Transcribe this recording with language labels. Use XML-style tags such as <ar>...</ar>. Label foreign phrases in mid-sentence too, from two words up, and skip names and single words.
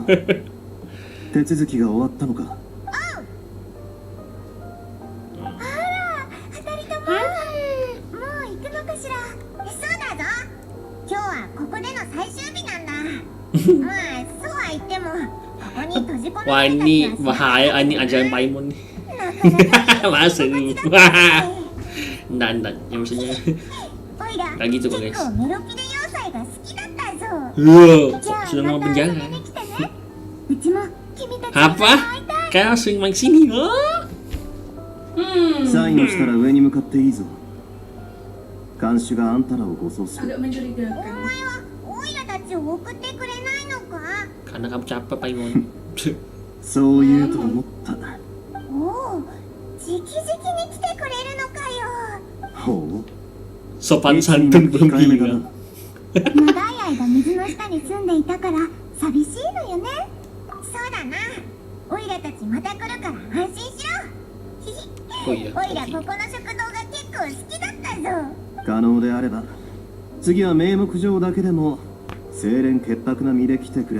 <ja>手続きが終わったのか。あら、二人とも。もう行くのかしら。そうだぞ。今日はここでの最終日なんだ。まあ、そうは言っても、ここに閉じ込め Wah られた</ja> <id>ini</id> <ja>気がする。</ja> <id>bahaya ini ajaran Paimon nih.</id> <ja>なかなかいい友</ja> <id>Masuk.</id> <ja>達だったね。</ja> <id>Enggak, ya maksudnya.</id> <ja>おいら、</ja> <id>Kayak gitu kok</id> <ja>結</ja> <id>guys.</id> <ja>構メロピデ要塞が好きだったぞ。 Wow, じゃあ</ja> <id>sudah</id> <ja>ま</ja> <id>mau</id> <ja>た遊</ja> <id>penjara.</id> <ja>びに来てね。うちも君たちに</ja> <id>Apa?</id> <ja>会いたい。</ja> <id>Kalian langsung main sini. Oh.</id> <ja>サインをしたら上に向かっていいぞ。看守があんたらを護送する。</ja> <id>Agak</id> <ja>お</ja> <id>mencurigakan.</id> <ja>前はオイラたちを送ってくれないのか？</ja> <id>Karena kamu capek Paimon.</id> <ja>そう言うと思った。おお、直々に来てくれるのかよ。ほう、</ja> <id>Sopan santun belum</id> <ja>控えめだ</ja> <id>gila.</id> <ja>な。長い間水の下に住んでいたから寂しいのよね。そうだな。オイラたちまた来るから安心しろ。ひひ。おいらオイラここの食堂が結構好きだったぞ。可能であれば次は名目上だけでも清廉潔白な身で来てくれ。</ja>